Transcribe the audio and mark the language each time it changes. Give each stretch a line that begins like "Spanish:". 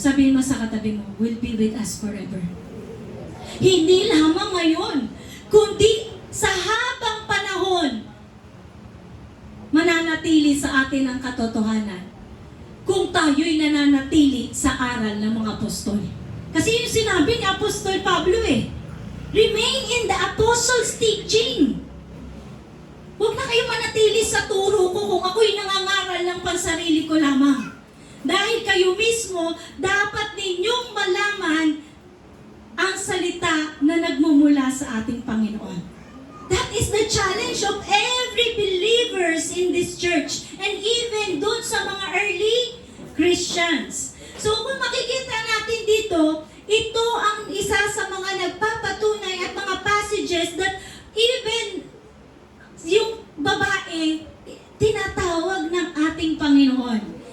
Filipino: Sabihin mo sa katabi mo,
English: will be with us forever.
Filipino: Hindi lamang ngayon, kundi sa habang panahon, mananatili sa atin ang katotohanan kung tayo'y nananatili sa aral ng mga apostol. Kasi yung sinabi ni Apostol Pablo
English: remain in the apostles' teaching.
Filipino: Huwag na kayo manatili sa turo ko kung ako'y nangangaral ng pansarili ko lamang. Dahil kayo mismo, dapat ninyong malaman ang salita na nagmumula sa ating Panginoon.
English: That is the challenge of every believers in this church and even
Filipino: doon sa mga
English: early Christians.
Filipino: So kung makikita natin dito, ito ang isa sa mga nagpapatunay at mga
English: passages that even
Filipino: yung babae tinatawag ng ating Panginoon.